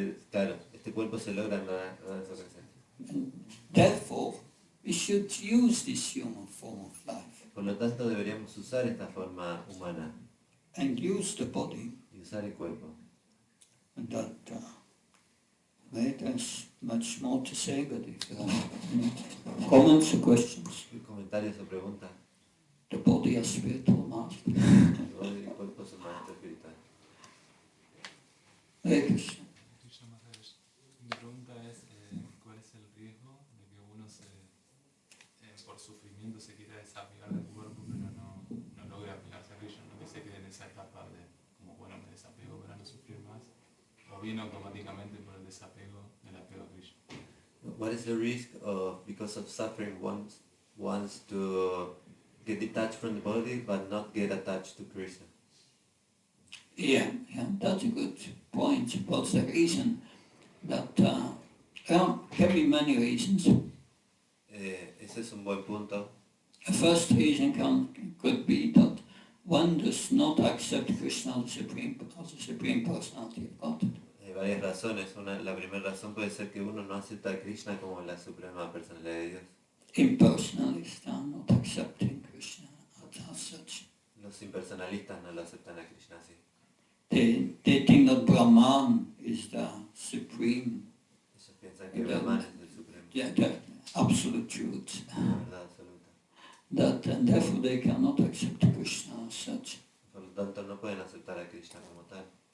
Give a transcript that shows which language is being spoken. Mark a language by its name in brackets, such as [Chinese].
[Spanish] Claro, este cuerpo se logra en las ocasiones. [English] And therefore, we should use this human form of life [Spanish] Por lo tanto, deberíamos usar esta forma humana [English] and use the body. [Spanish] y usar el cuerpo. [English] And there's much more to say, but if there are any comments or questions, [Spanish] ¿Comentarios o preguntas? [English] the body as spiritual master. [Spanish] El cuerpo es un maestro espiritual. [Sanskrit] Hare Krishna. [Spanish] Krishna Maharaj, mi pregunta es, ¿cuál es el riesgo de que uno por sufrimiento se quiera desapegar del cuerpo, pero no logre apegarse a Krishna, no que se quede en esa etapa de, como bueno, me desapego para no sufrir más, o viene automáticamente por el desapego del apego a Krishna? [English] What is the risk of, because of suffering, one wants to get detached from the body but not get attached to Krishna? Yeah, that's a good point. What's the reason? That can be many reasons. [Spanish] Ese es un buen punto. [English] The first reason could be that one does not accept Krishna as the Supreme Personality of Godhead. [Spanish] Hay varias razones. La primera razón puede ser que uno no acepta a Krishna como la suprema personalidad de Dios. [English] Impersonalists are not accepting Krishna as such. [Spanish] Los impersonalistas no lo aceptan a Krishna así. [English] They think that Brahman is the supreme, [Spanish] Ellos piensan que Brahman es el supremo, [English] the absolute truth. [Spanish] la verdad absoluta. [English] And therefore they cannot accept Krishna as such. [Spanish] Por lo tanto, no pueden aceptar a Krishna como tal.